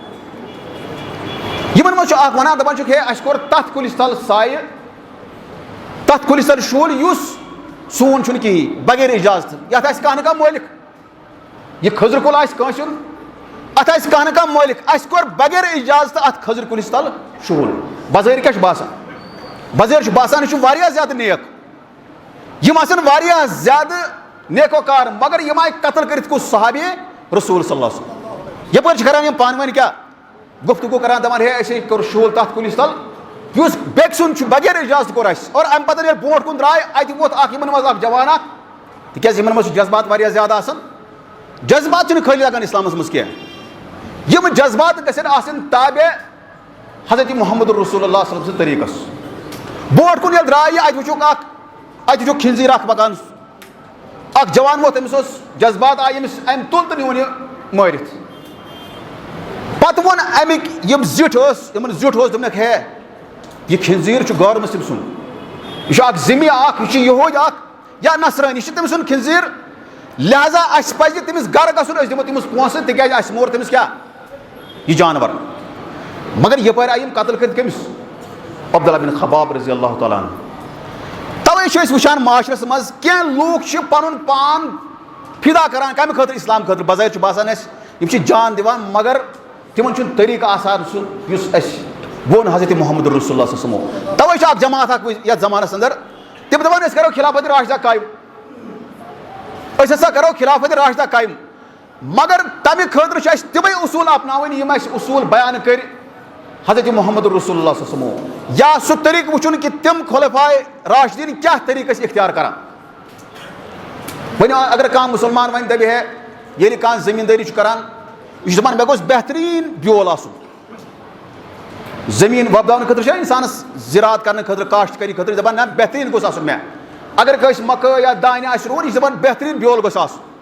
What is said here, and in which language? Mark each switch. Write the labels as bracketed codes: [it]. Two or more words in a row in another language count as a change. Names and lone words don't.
[ks] یِمن منٛز چھُ اکھ وَنان دپان چھُکھ ہے اَسہِ کوٚر تتھ کُلِس تل سایہِ تتھ کُلِس تل شُہُل یُس سون چھُنہٕ کِہیٖنۍ بغیر اِجازت یتھ آسہِ کانٛہہ نہ کانٛہہ مٲلِک یہِ کھٔزٕر کُل آسہِ کٲنٛسہِ ہُنٛد اتھ آسہِ کانٛہہ نہ کانٛہہ مٲلِک اَسہِ کوٚر بغیر اِجازت اتھ کھٔزٕر کُلِس تل شُہُل. بظٲہِر کیٛاہ چھُ باسان بظٲہِر چھُ باسان یہِ چھُ واریاہ زیادٕ نیک یِم آسن واریاہ زیادٕ نیکوکار مگر یِم آیہِ قتل کٔرِتھ کُس صحابی رسول [ar] صلی اللہ علیہ وسلم. [ks] یپٲرۍ چھِ کران یِم پانہٕ ؤنۍ کیٛاہ گفتگوٗ کران دپان ہے اَسے کوٚر شُہُل تتھ کُلِس تل یُس بیٚکہِ سُنٛد چھُ بغیر اِجازت کوٚر اَسہِ اور اَمہِ پتہٕ ییٚلہِ برونٛٹھ کُن درٛاے اَتہِ ووت اکھ یِمن منٛز اکھ جوان اکھ تِکیٛازِ یِمن منٛز چھُ جذبات واریاہ زیادٕ آسان. جذبات چھِنہٕ خٲلی لگان اسلامس منٛز کینٛہہ یِم جذبات گژھن آسٕنۍ تابع حضرت محمد رسول اللہ [ar] صلی اللہ علیہ وسلم [ks] سٕنٛدِ طریٖقس. برونٛٹھ کُن ییٚلہِ درٛاے اَتہِ وٕچھُکھ اَتہِ وٕچھُکھ کھِنزیٖر اکھ پکان اکھ جوان ووت أمِس اوس جذبات آیہِ أمِس أمۍ تُل تہٕ نیوٗن یہِ مٲرِتھ. پتہٕ ووٚن اَمِکۍ یِم زِٹھۍ یِمن زیُٹھ اوس دوٚپنکھ ہے یہِ کھِنزیٖر چھُ غٲر مُسلم سُنٛد یہِ چھُ اکھ ذِمہِ اکھ یہِ چھُ یہوٗدۍ اکھ یا نصرٲنی یہِ چھُ تٔمۍ سُنٛد کھِنزیٖر لہذا اَسہِ پزِ تٔمِس گرٕ گژھُن أسۍ دِمو تٔمِس پونٛسہٕ تِکیٛازِ اَسہِ مور تٔمِس کیٛاہ یہِ جانور. مگر یپٲرۍ آیہِ یِم قتل کٔرِتھ کٔمِس عبداللہ بن خباب [ar] رضی اللہ تعالیٰ عنہ. [ks] توے چھِ أسۍ وٕچھان معاشرس منٛز کینٛہہ لوٗکھ چھِ پنُن پان فِدا کران کمہِ خٲطرٕ اسلام خٲطرٕ بظٲہِر چھُ باسان اَسہِ یِم چھِ جان دِوان مگر تِمن چھُنہٕ طریٖقہٕ آسان سُہ یُس اَسہِ ووٚن حضرت محمد رسول اللہ [ar] صلی اللہ علیہ وسلم. [ks] توے چھِ اکھ جماعت اکھ یتھ زمانس اندر تِم دپان أسۍ کرو خلافت راشدہ قٲیِم أسۍ ہسا کرو خلافت راشدہ قٲیِم مگر تمہِ خٲطرٕ چھِ اَسہِ تِمے اصوٗل اپناوٕنۍ یِم اَسہِ اصوٗل بیان کٔرۍ حضرت محمد رسول اللہ [ar] صلی اللہ علیہ وسلم [ks] یا سُہ طریٖقہٕ وٕچھُن کہِ تِم خُلفائے راشدیٖن کیٛاہ طریٖقہٕ ٲسۍ اختیار کران. وۄنۍ اگر کانٛہہ مُسلمان وۄنۍ دپہِ ہے ییٚلہِ کانٛہہ زٔمیٖندٲری چھُ کران یہِ چھُ دپان مےٚ گوٚژھ بہتریٖن بیول آسُن. زٔمیٖن وۄپداونہٕ خٲطرٕ چھا اِنسانس زِراعت کرنہٕ خٲطرٕ کاشتکٲری خٲطرٕ دپان نہ بہتریٖن گوٚژھ آسُن مےٚ اگر کٲنٛسہِ مکٲے یا دانہِ آسہِ رُوُن یہِ چھُ دپان بہتریٖن بیول گوٚژھ آسُن.